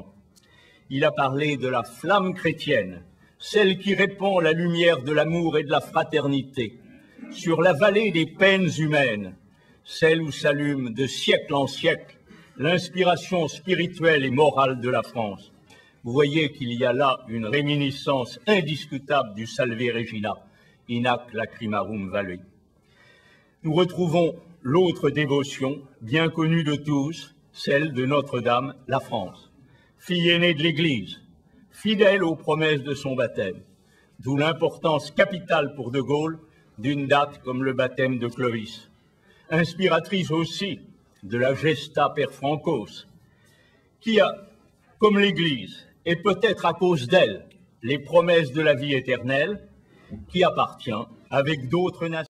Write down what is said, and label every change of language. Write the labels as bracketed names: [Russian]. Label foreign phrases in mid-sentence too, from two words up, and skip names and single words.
[French] Il a parlé de la flamme chrétienne, celle qui répand la lumière de l'amour et de la fraternité, sur la vallée des peines humaines, celle où s'allume de siècle en siècle l'inspiration spirituelle et morale de la France. Vous voyez qu'il y a là une réminiscence indiscutable du Salve Regina, [Latin] inac lacrimarum valui. [French] Nous retrouvons l'autre dévotion, bien connue de tous, celle de Notre-Dame, la France, fille aînée de l'Église, fidèle aux promesses de son baptême, d'où l'importance capitale pour De Gaulle d'une date comme le baptême de Clovis, inspiratrice aussi de la Gesta per Francos, qui a, comme l'Église, et peut-être à cause d'elle, les promesses de la vie éternelle, qui appartient, avec d'autres nations,